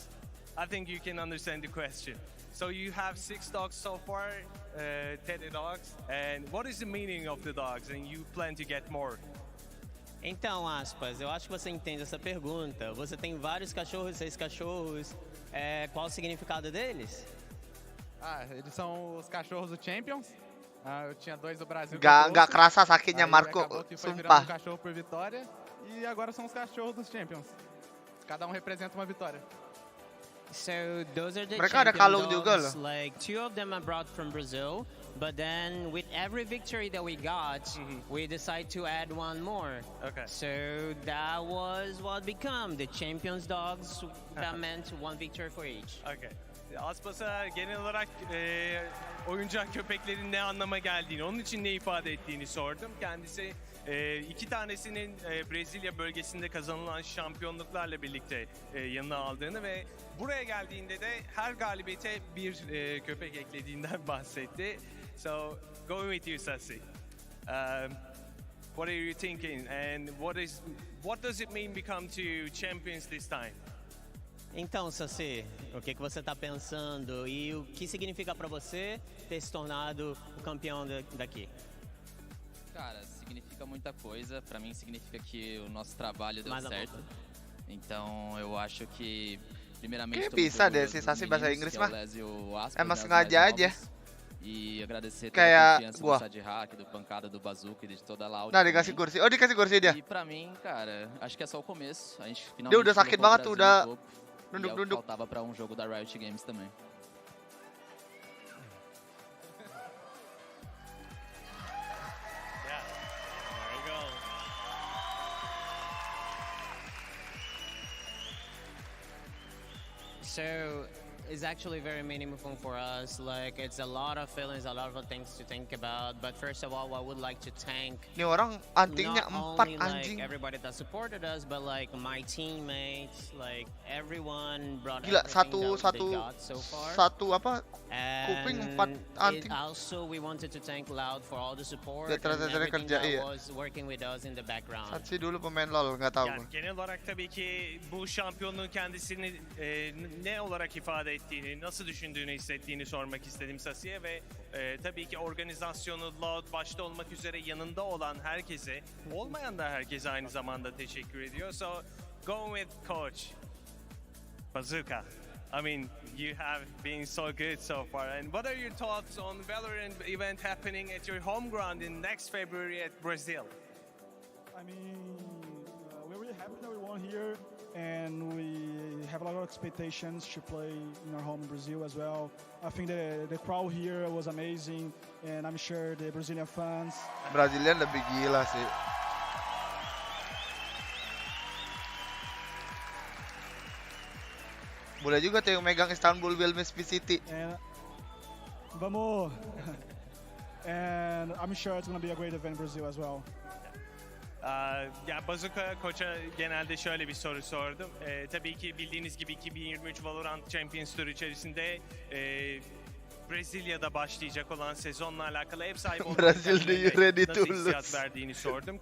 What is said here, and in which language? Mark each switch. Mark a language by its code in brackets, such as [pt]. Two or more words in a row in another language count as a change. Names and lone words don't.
[en] I think you can understand the question. So you have 6 dogs so far, Teddy dogs, and what is the meaning of the dogs? And you plan to get more? [pt] Então, Aspas, eu acho que você entende essa pergunta. Você tem vários cachorros, 6 cachorros. Qual o significado deles? Eles são os cachorros do Champions. Eu tinha 2 do Brasil. [id] Gak kerasa sakitnya Marco, sumpah. [pt] Cachorro por vitória. E agora são os cachorros dos Champions. Cada representa uma vitória. [en] So those are the [id] Mereka ada [en] champion [id] kalung juga [en] dogs. [id] loh. [en] Like 2 of them are brought from Brazil, but then with every victory that we got, we decided to add one more. Okay. So that was what became the champions dogs. That meant 1 victory for each. Okay. [tr] Aspas'a genel olarak oyuncak köpeklerin ne anlama geldiğini, onun için ne ifade ettiğini sordum. Kendisi 2 tanesinin Brezilya bölgesinde kazanılan şampiyonluklarla birlikte yanına aldığını ve buraya geldiğinde de her galibiyete bir köpek eklediğinden bahsetti. [en] So, going with you, Sasi. What are you thinking, and what does it mean become to champions this time? [pt] Então, Saci, o que você está pensando e o que significa para você ter se tornado o campeão daqui? Cara, significa muita coisa. Para mim significa que o nosso trabalho deu certo. Então eu acho que primeiramente [id] bisa deh si Sasi bahasa Inggris mah. Emang [pt] das [id] sengaja [pt] mais [id] aja. [pt] novas. E agradecer toda a [id] Kayak [pt] confiança [id] gua. [pt] do Sadhack, do Pancada, do Bazooka e de toda a Loud. [id] Nah, dikasih kursi. Oh, dikasih kursi dia. [pt] E pra mim, cara, acho que é só o começo. A gente finalmente [id] Dia udah sakit [pt] colocou o [id] banget tuh, [pt] Brasil [id] udah [pt] no topo. E é o que [id] nunduk-nunduk. [pt] faltava pra jogo da Riot Games também. [en] So it's actually very meaningful for us. Like it's a lot of feelings, a lot of things to think about. But first of all, I would like to thank [id] Ini orang antingnya [en] not 4 only [id] anjing. [en] like everybody that supported us, but like my teammates, like everyone brought [id] Gila, [en] everything that [id] satu [en] they got so far. [id] satu apa? Kuping 4 anting. [en] Also, we wanted to thank Loud for all the support [id] Dia [en] and [id] ternyata [en] everything [id] kerja, [en] that [id] iya. [en] was working with us in the background. [id] Satsi dulu pemain LoL, nggak tahu. [tr] Yani genel olarak tabii ki bu şampiyonluğun kendisini ne olarak ifade ettiğini, nasıl düşündüğünü, hissettiğini sormak istedim Sasi'ye ve tabii ki organizasyonu Loud başta olmak üzere yanında olan herkese, olmayan da herkese aynı zamanda teşekkür ediyor. [en] So, going with Coach Bazooka. I mean, you have been so good so far. And what are your thoughts on Valorant event happening at your home ground in next February at Brazil? I mean, we're really happy that we won here, and we have a lot of expectations to play in our home in Brazil as well. I think the crowd here was amazing, and I'm sure the Brazilian fans. [id] Brazilian lebih gila sih. Boleh juga tuh yang megang Istanbul Wellness City. [pt] Vamos! [en] And I'm sure it's going to be a great event in Brazil as well. [tr] Ya Bazooka Koç'a genelde şöyle bir soru sordum. Tabii ki bildiğiniz gibi 2023 Valorant Champions Tour içerisinde Brezilya'da başlayacak olan sezonla alakalı ev sahibi Brezilya'yı nasıl hissiyat verdiğini sordum.